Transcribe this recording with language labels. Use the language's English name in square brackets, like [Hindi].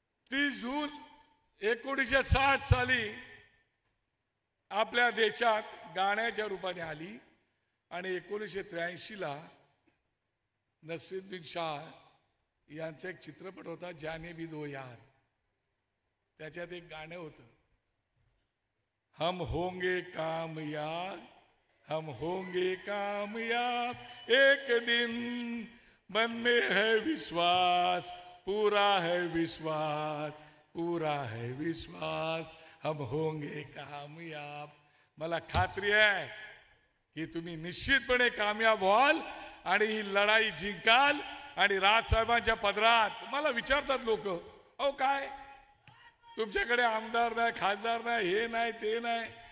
[Marathi] 30 जून 1960 साली आपल्या देशात गाण्याच्या रूपाने आली आणि 1983ला नसीरुद्दीन शाह यांचा एक चित्रपट होता [Hindi] जाने भी दो यार. [Marathi] त्याच्यात एक गाणं होतं, [Hindi] हम होंगे कामयाब, हम होंगे कामयाब, एक दिन मन में है विश्वास, पूरा है विश्वास, पूरा है विश्वास, हम होंगे कामयाब. [Marathi] मला खात्री आहे की तुम्ही निश्चितपणे कामयाब व्हाल आणि ही लढाई जिंकाल. आणि राजसाहेबांच्या पदरात मला विचारतात लोक, अहो काय तुमच्याकडे आमदार नाही, खासदार नाही, हे नाही ते नाही.